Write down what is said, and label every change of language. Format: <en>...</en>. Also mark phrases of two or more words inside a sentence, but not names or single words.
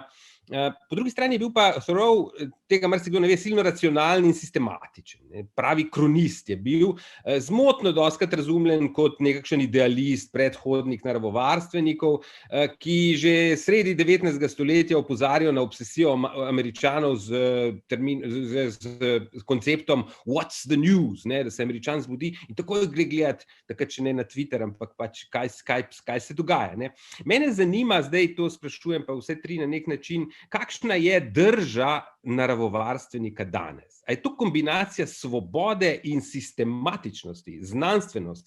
<sl>Po drugi strani je bil pa Thoreau, tega marsikdo ne ve, silno racionalen in sistematičen. Pravi kronist je bil, zmotno dostikrat razumljen kot nekakšen idealist, predhodnik naravovarstvenikov, ki že sredi 19. stoletja opozarjajo na obsesijo Američanov z konceptom</sl> <en>what's the news,</en> <sl>da se Američan zbudi in takoj gre gledati, takrat še ne na Twitter, ampak pač kaj se dogaja. Mene zanima, zdaj to sprašujem pa vse tri na nek način, kakšna je drža naravovarstvenika danes? A je to kombinacija svobode in sistematičnosti, znanstvenosti?</sl>